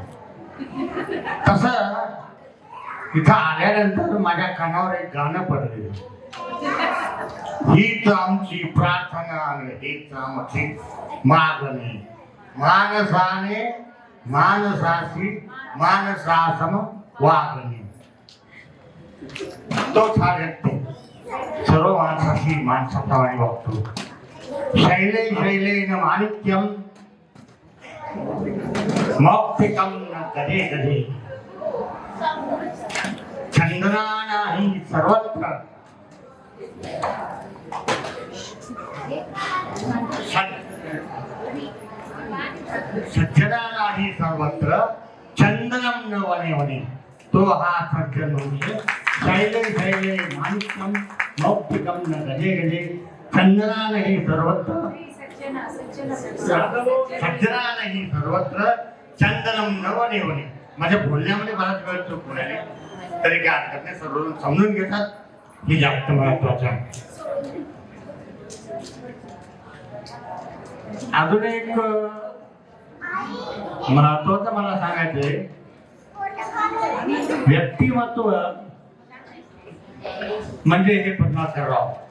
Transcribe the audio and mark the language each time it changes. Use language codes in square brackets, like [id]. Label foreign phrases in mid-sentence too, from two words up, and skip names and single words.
[mr] तसं इथं आल्यानंतर माझ्या कानावर एक गाणं पडलेलं, हीच आमची प्रार्थना आणि हीच आमची मागणी, मानसाने मानसाशी मानसासम वागणे. तोच हा व्यक्ती सर्व माणसाशी माणसाप्रमाणे वागतो. [sa] शैले शैलेन माणिक्यम मौक्तिकम न गदे गदे, चंदना नाही सर्वत्र, सज्जना नाही सर्वत्र, चंदनम न वने वने. [mr] तो हा सज्जन मनुष्य. [sa] शैले शैले माणिक्यम मौक्तिकम न गदे गदे, चंदना नाही सर्वत्र, सज्जना नाही सर्वत्र, चंदनम न वने वने. [mr] माझ्या बोलण्यामध्ये बराच वेळ चूक होणार आहे, तरी काय हरकत नाही. सर्वजण समजून घेतात, हे जास्त महत्वाचं आहे. अजून एक महत्वाचं मला सांगायचंय, व्यक्तिमत्व म्हणजे हे पद्माकरराव.